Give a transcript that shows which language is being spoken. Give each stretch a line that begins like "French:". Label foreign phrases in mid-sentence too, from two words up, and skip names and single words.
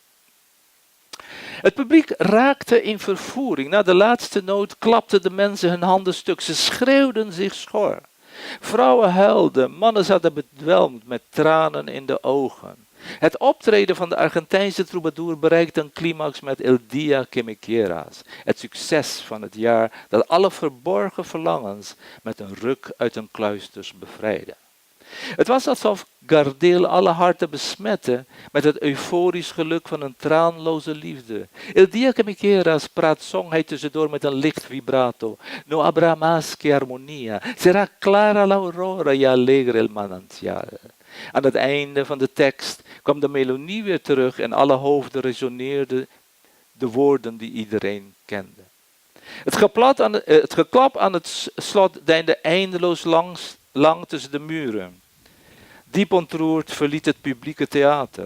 Dutch: Het publiek raakte in vervoering. Na de laatste noot klapten de mensen hun handen stuk. Ze schreeuwden zich schor. Vrouwen huilden, mannen zaten bedwelmd met tranen in de ogen. Het optreden van de Argentijnse troubadour bereikte een climax met El Dia que me quieras. Het succes van het jaar dat alle verborgen verlangens met een ruk uit hun kluisters bevrijdde. Het was alsof Gardel alle harten besmette met het euforisch geluk van een traanloze liefde.
Spanish: El dia que me quieras,
Dutch: zong hij tussendoor met een licht vibrato.
Spanish: No habrá más que armonía, será clara la aurora y alegre el manantial.
Dutch: Aan het einde van de tekst kwam de melodie weer terug en alle hoofden resoneerden de woorden die iedereen kende. Het geklap aan het slot deinde eindeloos lang tussen de muren. Diep ontroerd verliet het publieke theater.